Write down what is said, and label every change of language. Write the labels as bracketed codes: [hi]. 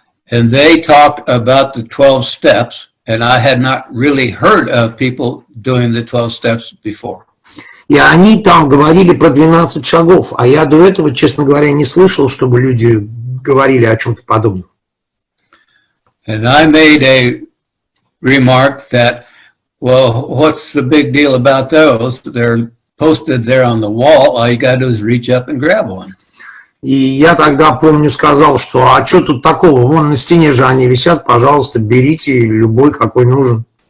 [en] And they talked about the 12 steps, and I had not really heard of people doing the 12 steps before. [ru] И они там говорили про 12 шагов, а я до этого, честно говоря, не слышал, чтобы люди говорили о чем-то подобном. [en] And I made a remark that, well, what's the big deal about those? They're posted there on the wall. All you got to do is reach up and grab one. [ru] И я тогда, помню, сказал, что а что тут такого? Вон на стене же они висят, пожалуйста, берите любой, какой нужен.